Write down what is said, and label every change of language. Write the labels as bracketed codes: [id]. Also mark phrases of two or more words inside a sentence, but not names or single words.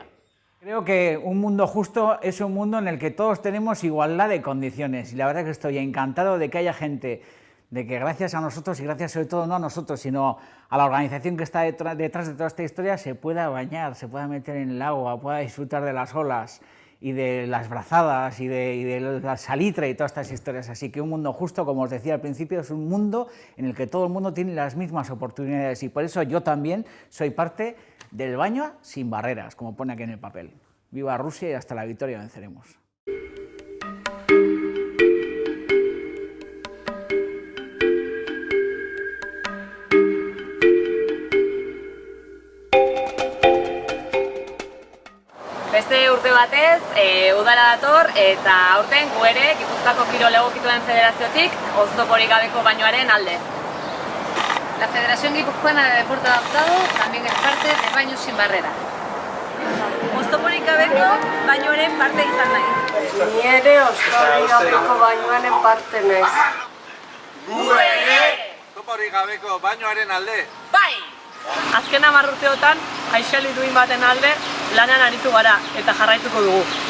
[es] Creo que un mundo justo es un mundo en el que todos tenemos igualdad de condiciones y la verdad que estoy encantado de que haya gente, de que gracias a nosotros y gracias sobre todo no a nosotros sino a la organización que está detrás de toda esta historia se pueda bañar, se pueda meter en el agua, pueda disfrutar de las olas y de las brazadas y de la salitre y todas estas historias. Así que un mundo justo, como os decía al principio, es un mundo en el que todo el mundo tiene las mismas oportunidades y por eso yo también soy parte del Baño sin Barreras, como pone aquí en el papel. Viva Rusia y hasta la victoria venceremos. [eu] Beste urte batez, udara dator eta aurten gu ere Gipuzkoako Kirol Egokituen Federaziotik oztoporik gabeko bañoaren alde. [es] La Federación Guipuzcoana de Deporte Adaptado también es parte de Baños sin Barreras. [eu] Oztoporik gabeko bañoaren parte izan nahi. Ni ere oztoporik gabeko bañoaren parte naiz. Gu ere! Oztoporik gabeko bañoaren alde. Bai! Azken 10 urteotan, Aixeli duin baten alde lanean aritu gara eta jarraituko dugu.